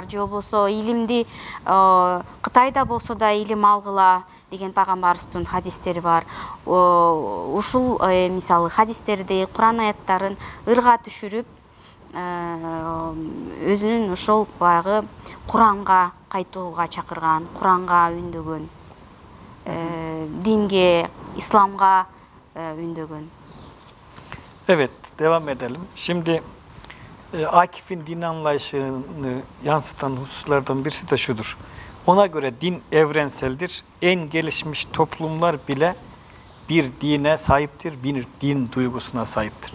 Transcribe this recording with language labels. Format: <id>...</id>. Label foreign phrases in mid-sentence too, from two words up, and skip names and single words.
<ky>Же болбосо илимди Кытайда болсо да илим алгыла деген пайгамбарыбыздын хадистери бар. Ушул мисалы хадистерди, Куран аяттарын ырга түшүрүп, өзүнүн ошол баягы Куранга кайтууга чакырган, Куранга үндөгөн, динге, Исламга үндөгөн.</ky> <tr>Evet, devam edelim. Şimdi Akif'in din anlayışını yansıtan hususlardan birisi de şudur. Ona göre din evrenseldir. En gelişmiş toplumlar bile bir dine sahiptir, bir din duygusuna sahiptir.</tr>